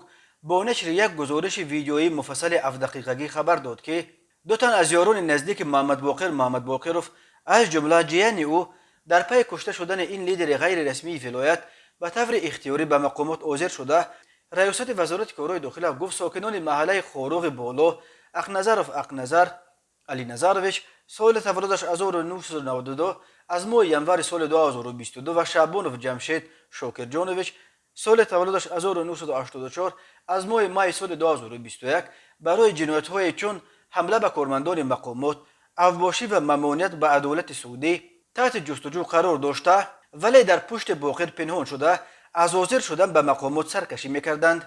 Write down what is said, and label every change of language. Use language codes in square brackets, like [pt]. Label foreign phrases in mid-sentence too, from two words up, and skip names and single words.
[tg] бо нашри як гузориши видеои муфассали 7 дақиқагӣ хабар дод, ки ду тан аз ёрони наздики Муҳаммадбоқир Муҳаммадбоқиров аз ҷумла ҷияни ӯ дар пайи кушта шудани ин лидери ғайрирасмии вилоят ба таври ихтиёрӣ ба мақомот ҳозир шуда, раёсати вазорати корҳои дохила гуфт сокинони маҳаллаи Хоруғи Боло Ақназаров Ақназар Алиназарович [fa] سال تولدش 1992 از ماه ینور سال 2022 و شعبانوف جمشید شوکرجانوویچ سال تولدش 1984 از ماه مای سال 2021 برای جنایت‌های چون حمله به کارمندان مقامات، اوباشی و ممانعت به عدالت سعودی تحت جستجو قرار داشته ولی در پشت باقر پنهان شده از حاضر شدن به مقامات سرکشی میکردند.